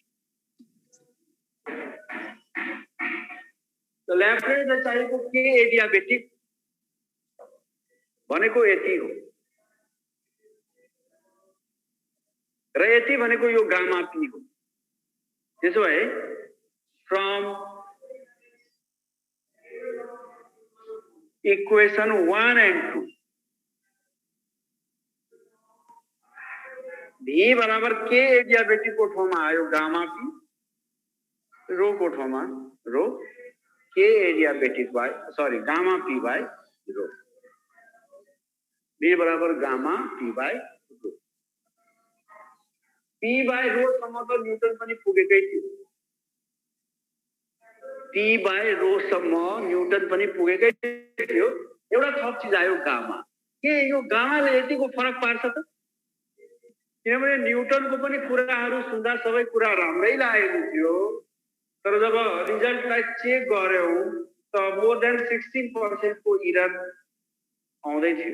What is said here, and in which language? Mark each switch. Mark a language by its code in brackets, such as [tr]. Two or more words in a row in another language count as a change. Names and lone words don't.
[ne] ल्याप्लेजले चाहिएको [en] K adiabatic [ne] भनेको यति हो र यति भनेको यो [en] gamma P [ne] हो। त्यसो भए [en] from equation [ne] 1 and 2 भी बराबर [en] K adiabatic [ne] को ठाउँमा आयो [en] gamma P, [ne] रो को ठाउँमा [en] rho K adiabatic by gamma P by rho. [ne] बी बराबर [en] gamma P by rho. P by rho [ne] सम्म त न्यूटन पनि पुगेकै थियो। [en] P by rho [ne] सम्म न्यूटन पनि पुगेकै थियो। एउटा थप चिज आयो गामा। के यो गामाले यतिको फरक पार्छ त? किनभने न्यूटनको पनि कुराहरू सुन्दा सबै कुरा राम्रै लागेको थियो, तर जब रिजल्टलाई चेक गर्यौं त [en] more than [ne] 16% को इरर आउँदै थियो।